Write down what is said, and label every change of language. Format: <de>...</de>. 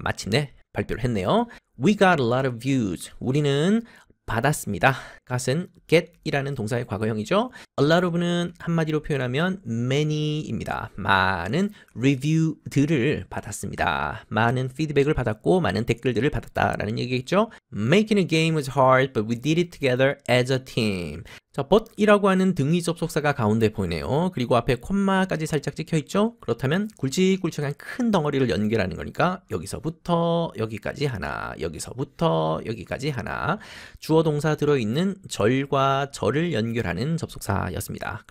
<ko>마침내 발표를 했네요.</ko> <en>We got a lot of views.</en> <ko>우리는 받았습니다. gat은 get이라는 동사의 과거형이죠.</ko> <en>A lot of</en> <ko>는 한마디로 표현하면 many입니다. 많은 리뷰들을 받았습니다. 많은 피드백을 받았고 많은 댓글들을 받았다라는 얘기겠죠.</ko> <en>Making a game was hard, but we did it together as a team.</en> <ko>자, but이라고 하는 등위 접속사가 가운데 보이네요. 그리고 앞에 콤마까지 살짝 찍혀 있죠. 그렇다면 굵직굵직한 큰 덩어리를 연결하는 거니까 여기서부터 여기까지 하나, 여기서부터 여기까지 하나, 주어 동사 들어있는 절과 절을 연결하는 접속사였습니다.</ko>